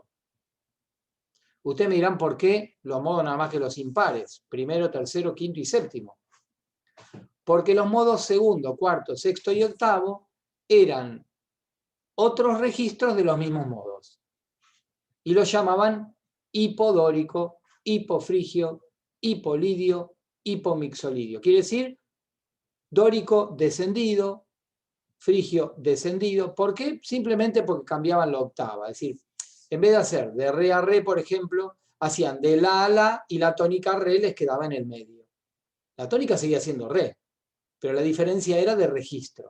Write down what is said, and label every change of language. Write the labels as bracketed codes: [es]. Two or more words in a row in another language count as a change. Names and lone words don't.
[es] Ustedes me dirán por qué los modos nada más que los impares, primero, tercero, quinto y séptimo. Porque los modos segundo, cuarto, sexto y octavo eran otros registros de los mismos modos. Y los llamaban hipodórico, hipofrigio, hipolidio, hipomixolidio. Quiere decir dórico descendido, frigio descendido. ¿Por qué? Simplemente porque cambiaban la octava. Es decir, en vez de hacer de re a re, por ejemplo, hacían de la a la y la tónica re les quedaba en el medio. La tónica seguía siendo re, pero la diferencia era de registro.